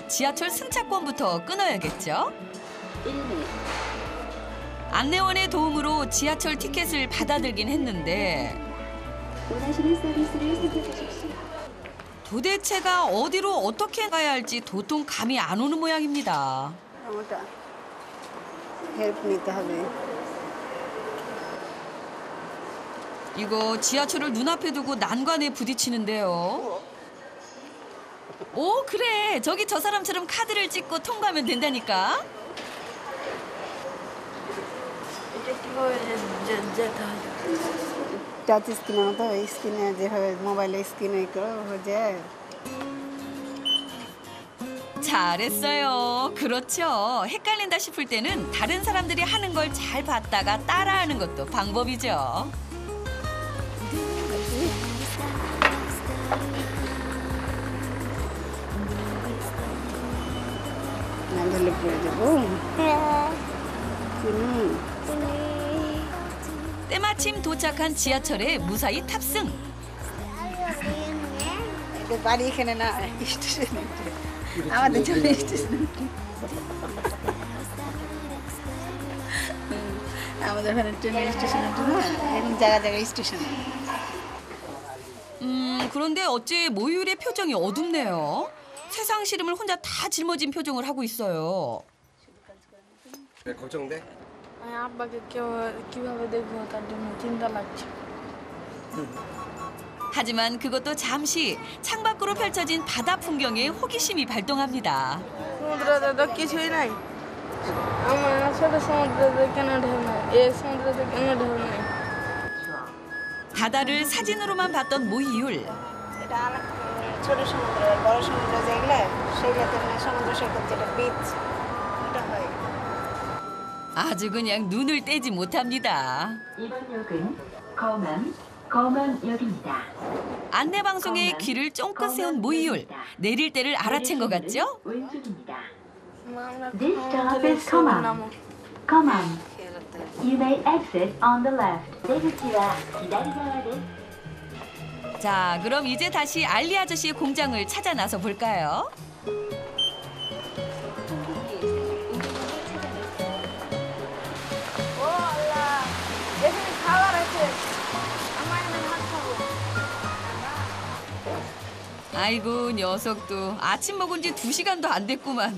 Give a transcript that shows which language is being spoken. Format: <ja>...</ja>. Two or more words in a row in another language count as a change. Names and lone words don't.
<ko>지하철 승차권부터 끊어야겠죠? 안내원의 도움으로 지하철 티켓을 받아들긴 했는데 원하시는 서비스를 선택하십시오. 도대체가 어디로 어떻게 가야 할지 도통 감이 안 오는 모양입니다.</ko> <bn>ওটা হেল্প নিতে হবে</bn> <ko>이거 지하철을 눈앞에 두고 난관에 부딪히는데요. 오, 그래. 저기 저 사람처럼 카드를 찍고 통과하면 된다니까.</ko> <en>touch screen's</en> <bn>মতো ওই স্ক্রিনে যেভাবে মোবাইলের স্ক্রিনে করো হয়ে যায়</bn> <ko>잘했어요. 그렇죠. 헷갈린다 싶을 때는 다른 사람들이 하는 걸 잘 봤다가 따라하는 것도 방법이죠.</ko> <bn>난 ধরলে পড়ে যাবো</bn> <ko>때마침 도착한 지하철에 무사히 탑승.</ko> <bn>বাড়ি এখানে না স্টেশনে আমাদের চলে স্টেশনে আমাদের ওখানে ট্রেনের স্টেশনে না এরকম জায়গা জায়গায় স্টেশন</bn> <ko>그런데 어째 모율의 표정이 어둡네요. 세상 시름을 혼자 다 짊어진 표정을 하고 있어요. 왜 걱정돼?</ko> <bn>আমি আব্বাকে কিভাবে দেখবো তার জন্য চিন্তা লাগছে</bn> <ko>하지만 그것도 잠시 창밖으로 펼쳐진 바다 풍경에 호기심이 발동합니다.</ko> <bn>সমুদ্রে কিছুই নাই আমার ছোট সমুদ্রে কেন ঢেউ নাই এই সমুদ্রে কেন ঢেউ নাই</bn> <ko>바다를 사진으로만 봤던 모이율.</ko> <bn>এটা অনেক ছোট সমুদ্র বড় সমুদ্র যেগুলো সেগুলোতে মানে সমুদ্র সৈকত যেটা বিচ এটা হয়</bn> <ko>아주 그냥 눈을 떼지 못합니다. 이번 역은 검암역입니다. 안내 방송에 귀를 쫑긋 세운 모이율. 내릴 때를 알아챈 것 같죠? 왼쪽입니다.</ko> <en>This stop is 검암. You may exit on the left.</en> <ko>내리지와 기다리가야 돼. 자, 그럼 이제 다시 알리 아저씨의 공장을 찾아 나서 볼까요? 아이고, 녀석도 아침 먹은 지 2시간도 안 됐구만.</ko>